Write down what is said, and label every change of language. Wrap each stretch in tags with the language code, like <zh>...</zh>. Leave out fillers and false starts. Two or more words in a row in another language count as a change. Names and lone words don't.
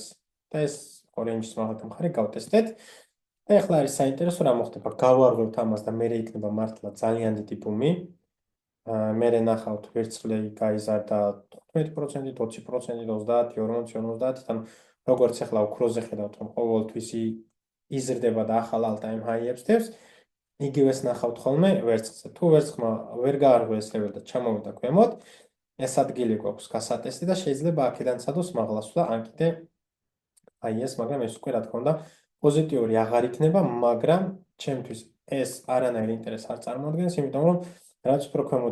<ka>და ეს რეინჯის მაგალთა მხარე გავტესტეთ. და ეხლა არის საინტერესო რა მოხდება. გავარღვევთ ამას და მერე იქნება მართლა ძალიან დიდი ბუმი. მერე ნახავთ ვერცხლი გაიზარდა 15%, 20%, 30, 40, 50, თან როგორც ეხლა ოქროზე ხედავთ, რომ ყოველთვის იზრდება და ახალ</ka> <en>all-time high-</en> <ka>ებს დევს, იგივეს ნახავთ ხოლმე ვერცხლზე. თუ ვერცხლმა ვერ გაარღვია ეს ლეველი და ჩამოვიდა ქვემოთ, ეს ადგილი გვაქვს გასატესტი და შეიძლება აქედან სადოს მაღლა სვლა, ან კიდე აი ეს, მაგრამ ეს უკვე რა თქმა უნდა პოზიტიური აღარ იქნება, მაგრამ ჩემთვის ეს არანაირ ინტერესს არ წარმოადგენს, იმიტომ რომ რაც უფრო ქვემოთ</ka>